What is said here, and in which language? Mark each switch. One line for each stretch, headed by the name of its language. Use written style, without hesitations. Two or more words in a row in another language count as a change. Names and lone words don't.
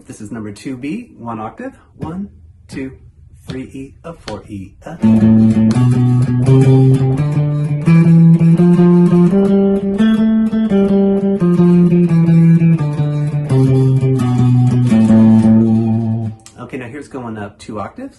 English: This is number 2B, 1 octave. 1, 2, 3E, a 4E, a. Okay, now here's going up 2 octaves.